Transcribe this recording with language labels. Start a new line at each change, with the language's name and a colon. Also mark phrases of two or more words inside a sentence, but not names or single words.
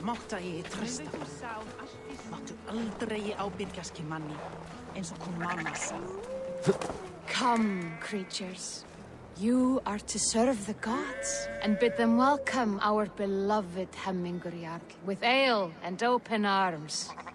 Icelandic: Mátta ég treysta. Máttu aldrei ábyrgjast manni, eins og hún mamma sagði.
English: Come, creatures. You are to serve the gods, and bid them welcome our beloved Hemminger Jarl, with ale and open arms.